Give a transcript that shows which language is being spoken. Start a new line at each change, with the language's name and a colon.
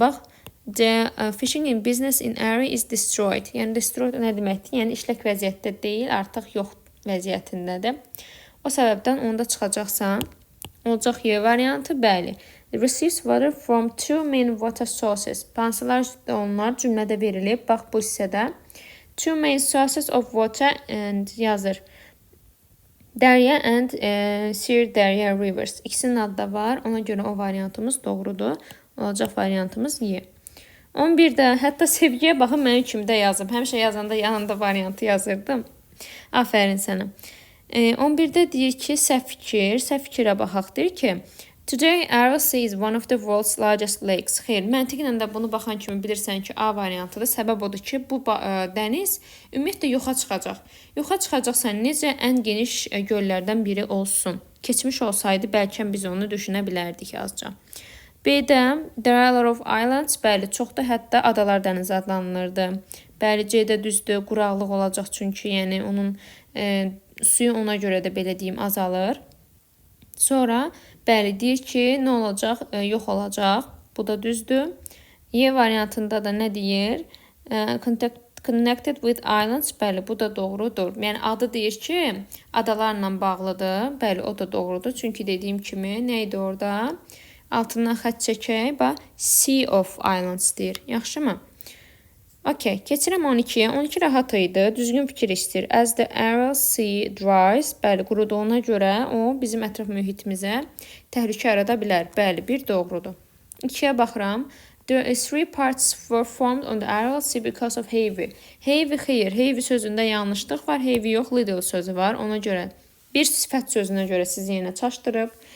English: Bax, the fishing in business in area is destroyed.
Azerbaijani: Yəni destroyed nə deməkdir? Yəni işlək vəziyyətdə deyil, artıq yox vəziyyətindədir. O səbəbdən onda çıxacaqsan. Olacaq Y variantı, bəli.
English: Receives water from two main water sources.
Azerbaijani: Hansılar onlar cümlədə verilib. Bax bu hissədə.
English: Two main sources of water and
Azerbaijani: yazır.
English: Dərya and Sir Dərya Rivers.
Azerbaijani: İkisinin adı da var. Ona görə o variantımız doğrudur. Olacaq variantımız Y. 11-də hətta sevgiyə baxın mənim kimdə yazıb. Həmişə yazanda yanında variantı yazırdım. Afərin sənə. 11-də deyir ki, səhv fikir. Səhv fikirə baxaq. Deyir ki,
English: today Ariel Sea is one of the world's largest lakes.
Azerbaijani: Xeyr, məntiqlə də bunu baxan kimi bilirsən ki, A variantıdır. Səbəb odur ki, bu dəniz ümumiyyətlə yoxa çıxacaq. Yoxa çıxacaqsan necə ən geniş göllərdən biri olsun. Keçmiş olsaydı bəlkə biz onu düşünə bilərdik azca. B-də
English: there are a lot of islands.
Azerbaijani: Bəli, çoxda hətta adalar dənizi adlanılırdı. Bəli, C-də düzdür, quraqlıq olacaq çünki yəni onun suyu ona görə də belə deyim azalır. Sonra bəli deyir ki, nə olacaq? Yox olacaq. Bu da düzdür. Y variantında da nə deyir?
English: Connected with islands.
Azerbaijani: Bəli, bu da doğrudur. Yəni adı deyir ki, adalarla bağlıdır. Bəli, o da doğrudur. Çünki dediyim kimi nə idi orada? Altından xətt çəkək. Bax, Sea of Islands deyir. Yaxşımı? Okay, keçirəm 12-yə. 12 rahat idi. Düzgün fikir istəyir.
English: As the Ariel Sea dries.
Azerbaijani: Bəli, quruduğuna görə o bizim ətraf mühitimizə təhlükə yarada bilər. Bəli, bir doğrudur. 2-yə baxıram.
English: There is three parts were formed on the Ariel Sea because of heavy.
Azerbaijani: Heavy xeyr. Heavy sözündə yanlışlıq var. Heavy yox, little sözü var. Ona görə bir sifət sözünə görə sizi yenə çaşdırıb.